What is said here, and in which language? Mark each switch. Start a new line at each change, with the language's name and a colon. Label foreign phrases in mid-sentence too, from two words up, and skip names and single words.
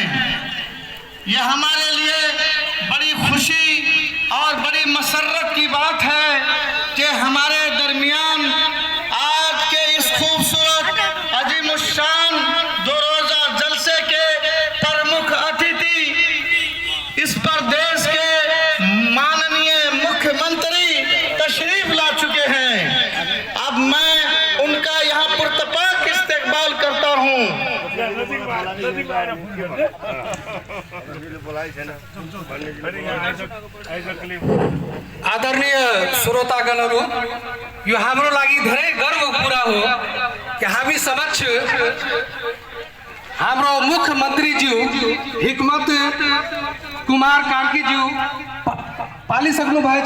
Hindi: यह हमारे लिए बड़ी खुशी और बड़ी मसर्रत की बात है कि हमारे दरमियान आज के इस खूबसूरत अजीमुशान दो रोजा जलसे के प्रमुख अतिथि इस प्रदेश के माननीय मुख्यमंत्री तशरीफ ला चुके हैं। अब मैं उनका यहाँ पुरतपाक इस्तकबाल करता हूँ।
Nepali: आदरणीय श्रोतागणहरू, यो हाम्रो लागि धेरै गर्वको कुरा हो कि हामी समक्ष हाम्रो मुख्यमन्त्रीज्यू हिकमत कुमार कार्कीज्यू पालिसक्नु भएछ।